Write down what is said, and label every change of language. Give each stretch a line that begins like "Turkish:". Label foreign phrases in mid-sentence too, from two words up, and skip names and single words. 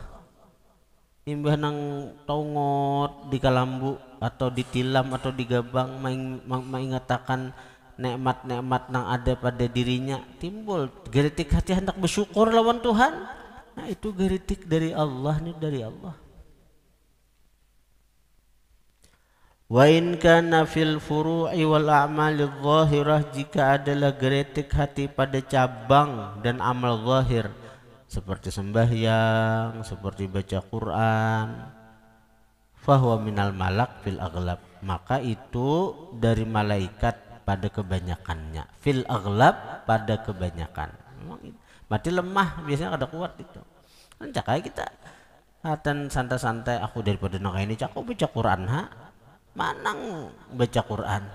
Banjar: Imbah nang tongot di kalambu atau ditilam atau digabang mengatakan nikmat-nikmat nang ada pada dirinya, timbul geritik hati hendak bersyukur lawan Tuhan. Nah itu geritik dari Allah, nih dari Allah.
Arabic: وإن كان في الفروع والأعمال الظاهرة,
Banjar: jika adalah geritik hati pada cabang dan amal zahir seperti sembahyang, seperti baca Quran,
Arabic: فهو من الملك في الأغلب,
Banjar: maka itu dari malaikat pada kebanyakannya,
Arabic: في الأغلب
Banjar: pada kebanyakan. Berarti lemah, biasanya kada kuat itu. Kan cakai kita atan santai-santai, aku daripada nang ini aku baca Quran manang baca Quran.